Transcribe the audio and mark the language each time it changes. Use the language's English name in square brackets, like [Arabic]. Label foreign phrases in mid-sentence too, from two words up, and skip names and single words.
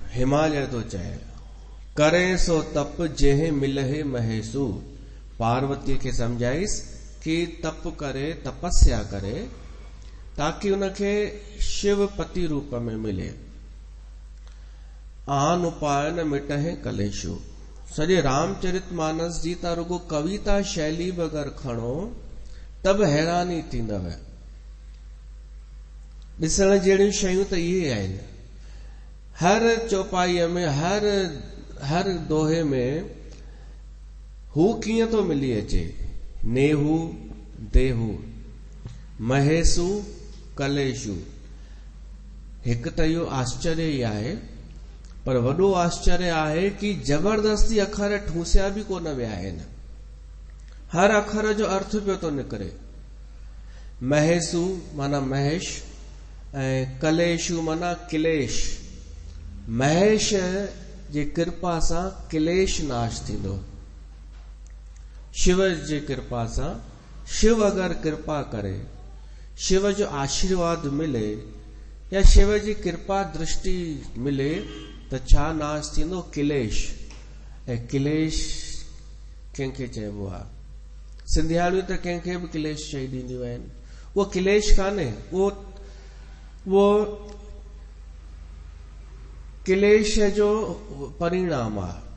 [Sindhi] हिमालय तो चए करे सो तप जेहे मिलहे महेशु। पार्वती खे सम्झाइस कि तप करे, तपस्या करे, ताकि उनखे शिव पति रूप में मिले। [Awadhi] आन उपाय न मिटहे कलेशु। [Sindhi] सॼे रामचरितमानस जी ता रुगो कविता शैली बि अगरि खणो तब हैरानी थींदव। ॾिसण जहिड़ियूं शयूं त इहे आहिनि। हर चौपाईअ में, हर दोहे में हू कीअं थो मिली अचे। [Awadhi] नेहू देहू, महेशु कलेशु। [Sindhi] हिकु त इहो आश्चर्य ई आहे, पर वॾो आश्चर्य आहे कि जबरदस्ती अखर ठूसिया बि कोन विया आहिनि। हर अखर जो अर्थ पियो थो निकिरे। महेशु माना महेश ऐं कलेशु माना किलेश। महेश जे कृपा सां किलेश नाश थींदो। शिव जे कृपा सां, शिव अगरि कृपा करे, शिव जो आशीर्वाद मिले या शिव जी कृपा दृष्टि मिले त छा नाश थींदो? किलेश। ऐं किलेश कंहिंखे चइबो आहे? सिंधियाणियूं त कंहिंखे बि किलेश चई ॾींदियूं आहिनि। उहो किलेश कान्हे, उहो किलेश जो परिणाम आहे।